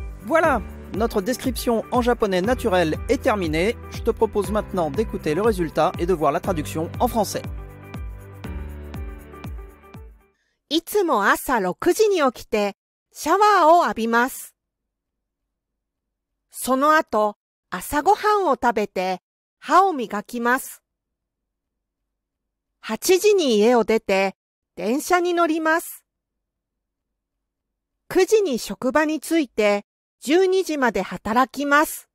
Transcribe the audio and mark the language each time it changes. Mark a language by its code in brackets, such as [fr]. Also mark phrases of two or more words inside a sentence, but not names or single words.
[fr] Voilà, notre description en japonais naturel est terminée. Je te propose maintenant d'écouter le résultat et de voir la traduction en français. [ja] いつも朝6時に起きてシャワーを浴びます。その後、朝ごはんを食べて歯を磨きます。8時に家を出て電車に乗ります。9時に職場に着いて12時まで働きます。